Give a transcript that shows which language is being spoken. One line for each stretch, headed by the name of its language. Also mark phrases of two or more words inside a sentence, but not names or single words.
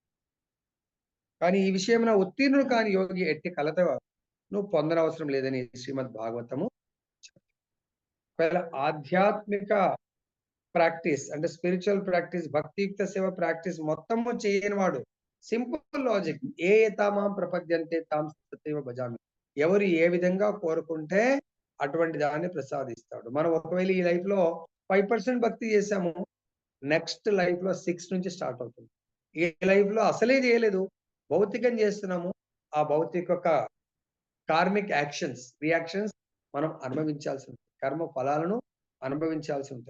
Telugu: కానీ ఈ విషయం ఉత్తీర్ణుడు కాని యోగి ఎట్టి కలత నువ్వు పొందనవసరం లేదని శ్రీమద్ భాగవతము. ఒకవేళ ఆధ్యాత్మిక ప్రాక్టీస్ అంటే
English: spiritual practice,
Telugu: భక్తియుక్త సేవ ప్రాక్టీస్ మొత్తము చేయని వాడు,
English: simple logic,
Sanskrit: ఏ తామాం ప్రపద్యంతే తాం తథైవ భజామి,
Telugu: ఎవరు ఏ విధంగా కోరుకుంటే అటువంటి దాన్ని ప్రసాదిస్తాడు. మనం ఒకవేళ ఈ లైఫ్ లో 5% భక్తి చేసాము,
English: next life
Telugu: లో 6 నుంచి స్టార్ట్ అవుతుంది. ఈ లైఫ్ లో అసలే చేయలేదు, భౌతికం చేస్తున్నాము, ఆ భౌతిక
English: karmic reactions
Telugu: మనం అనుభవించాల్సి ఉంటుంది, కర్మ ఫలాలను అనుభవించాల్సి ఉంటుంది.